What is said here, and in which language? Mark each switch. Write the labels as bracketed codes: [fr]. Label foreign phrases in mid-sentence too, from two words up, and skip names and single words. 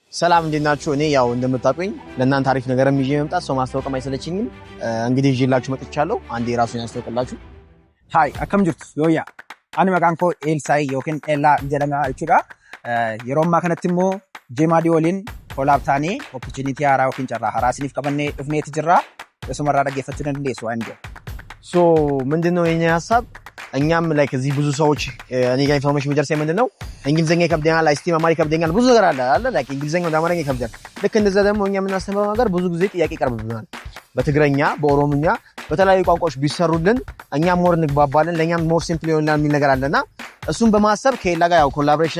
[am] ሰላም እንዴት ናችሁ? እኔ ያው እንደምታውቁኝ ለእናንተ አሪፍ ነገርም ይዤ መምጣት ሰው ማስተዋወቅም አይሰለችኝም። እንግዲህ ይዤላችሁ መጥቻለሁ። አንዴ ራሱን ያስተዋውቅላችሁ። [om] ሃይ akkam jirtu yooyyaa ani maqaan koo Eelsaay yookiin Eelaa jedhama jechuudha. Yeroo ammaa kanatti immoo Jeemaadii waliin kolaab taanee opportunity haaraa yookiin carraa haaraa isiniif qabannee dhufneeti jirra. Isumarraa dhaggeeffachuu dandeessu waan jedhu. [am] ሶ ምንድነው የኛ ሐሳብ? እኛም ላይ ከዚህ ብዙ ሰዎች እኔ ጋር ኢንፎርሜሽን የሚደርሰኝ ምንድነው እንግሊዘኛ ይከብደኛል፣ አይስቲ መማር ይከብደኛል፣ ብዙ ነገር አለ ላይክ እንግሊዘኛ ወደ አማርኛ ይከብዳል። ልክ እንደዛ ደግሞ እኛ የምናስተምረው ነገር ብዙ ጊዜ ጥያቄ ይቀርብብናል። በትግረኛ፣ በኦሮምኛ፣ በተለያዩ ቋንቋዎች ቢሰሩልን እኛም ሞር እንግባባለን፣ ለኛም [en] more simple [am] ይሆናል የሚል ነገር አለና እሱን በማሰብ ከኤላ ጋር ያው ኮላቦሬሽን